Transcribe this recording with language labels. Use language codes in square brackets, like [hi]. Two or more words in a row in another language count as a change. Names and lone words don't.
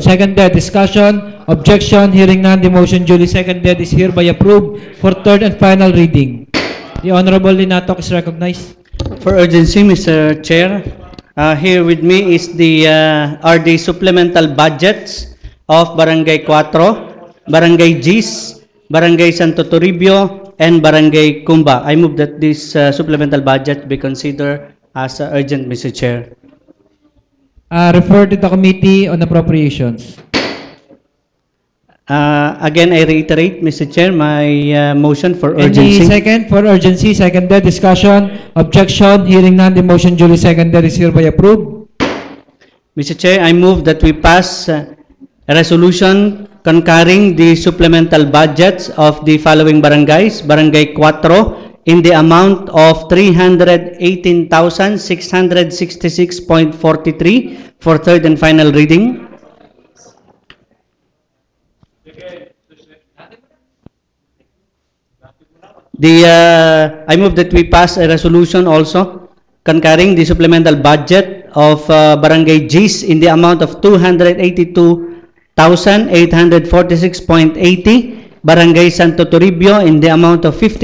[en] Seconded. Discussion? Objection? Hearing none, the motion duly seconded is hereby approved for third and final reading. The Honorable Linatok is recognized. For urgency, Mr. Chair, here with me is the are the supplemental budgets of Barangay 4, Barangay Gis, Barangay Santo Toribio, and Barangay Cumba. I move that this supplemental budget be considered as urgent, Mr. Chair. Refer to the Committee on Appropriations. Again, I reiterate, Mr. Chair, my motion for urgency. Any second for urgency? Seconded. Discussion? Objection? Hearing none, the motion duly seconded is hereby approved. Mr. Chair, I move that we pass a resolution concurring the supplemental budgets of the following barangays: Barangay 4 in the amount of 318,666.43 for third and final reading. I move that we pass a resolution also concurring the supplemental budget of Barangay Gis in the amount of 282,846.80, Barangay Santo Toribio in the amount of